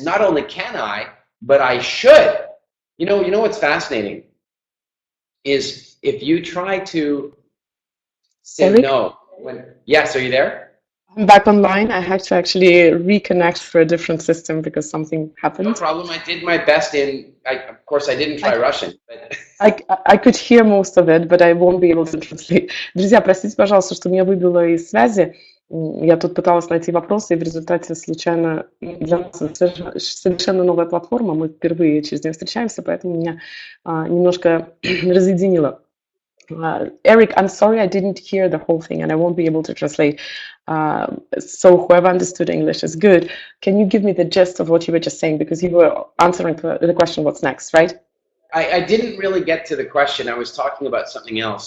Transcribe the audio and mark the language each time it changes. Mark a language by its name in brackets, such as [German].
[English] Not only can I, but I should. You know what's fascinating is if you try to say Eric? no. Yes, are you there? I'm back online. I had to actually reconnect for a different system because something No happened. problem. I did my best of course, I didn't try Russian. But I could hear most of it, but I won't be able to translate. [Russian] Друзья, простите, пожалуйста, что меня выбило из связи. Я тут пыталась найти вопросы, и в результате случайно для нас это совершенно новая платформа. Мы впервые через нее встречаемся, поэтому меня немножко разъединило. [English] Eric, I'm sorry I didn't hear the whole thing and I won't be able to translate. So whoever understood English is good. Can you give me the gist of what you were just saying? Because you were answering the question, what's next, right? I didn't really get to the question. I was talking about something else.